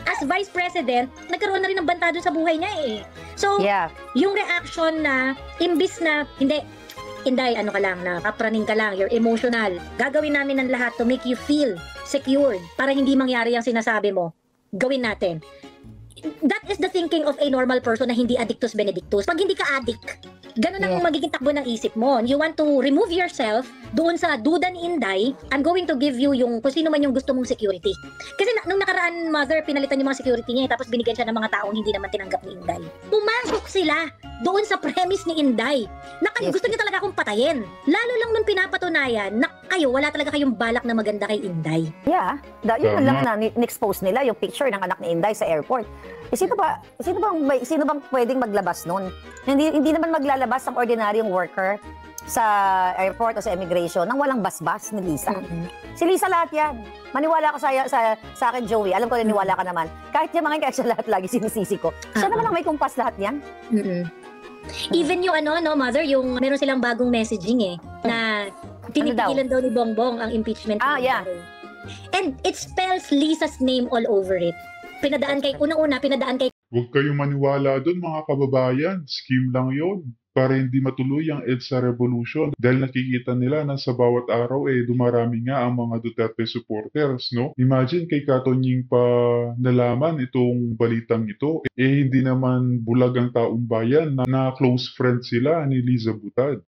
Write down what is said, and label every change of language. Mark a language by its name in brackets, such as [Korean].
[Filipino] As Vice President, nagkaroon na rin ng banta doon sa buhay niya So, yung reaction na, imbis na, Inday, ano ka lang, na kapraning ka lang, [English] you're emotional. [Filipino] Gagawin namin ang lahat [English] to make you feel secured [Filipino] para hindi mangyari ang sinasabi mo. Gawin natin. [English] that is the thinking of a normal person na hindi addictus benedictus. [Filipino] Pag hindi ka addict, ganun ang magiging takbo ng isip mo. [English] You want to remove yourself [Filipino] doon sa duda ni Inday, [English] I'm going to give you [Filipino] yung kung sino man yung gusto mong security. Kasi nung nakaraan, mother, pinalitan yung mga security niya, tapos binigyan siya ng mga taong hindi naman tinanggap ni Inday. Pumasok sila doon sa premise ni Inday na gusto niya talaga akong patayin. Lalo lang nung pinapatunayan na kayo, wala talaga kayong balak na maganda kay Inday. [English] Yeah. [Filipino] Yun lang na in-expose nila yung picture ng anak ni Inday sa airport. Sino bang pwedeng maglabas nun? Hindi naman maglalabas ang ordinaryong worker sa airport o sa immigration nang walang basbas ni Lisa. Si Lisa lahat yan. Maniwala ka sa akin, Joey. Alam ko naniwala ka naman. Kahit yung mga kaya lahat lagi sinisisi ko. Siya naman ang may kumpas lahat yan. Even yung mother, yung meron silang bagong messaging na tinipigilan daw ni Bongbong ang impeachment. [English] Yeah. And it spells Lisa's name all over it. [Filipino] Pinadaan kay Huwag kayong maniwala doon mga kababayan. Scheme lang yon para hindi matuloy ang EDSA revolution dahil nakikita nila na sa bawat araw dumarami nga ang mga Duterte supporters, no? Imagine kay Katonying pa nalaman itong balitang ito, hindi naman bulag ang taong bayan na close friend sila ni Liza Butad.